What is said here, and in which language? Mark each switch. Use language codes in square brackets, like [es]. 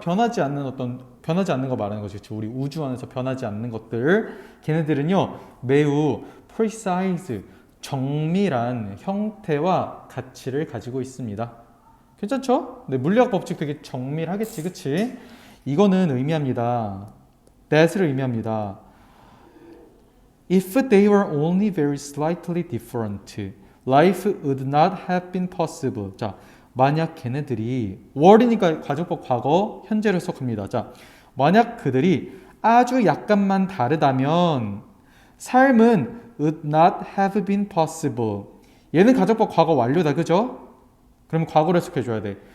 [ko] 변하지 않는 거 말하는 거지. 우리 우주 안에서 변하지 않는 것들, 걔네들은요 매우 precise, 정밀한 형태와 가치를 가지고 있습니다. 괜찮죠? 네, 물리학 법칙 되게 정밀하겠지, 그치? 이거는 의미합니다. that을 의미합니다. [en] If they were only very slightly different, life would not have been possible. [ko] 자, 만약 걔네들이 were니까 가정법 과거, 현재를 해석합니다. 자, 만약 그들이 아주 약간만 다르다면 삶은 [en] would not have been possible. [ko] 얘는 가정법 과거 완료다, 그죠? 그럼 과거를 해석해줘야 돼.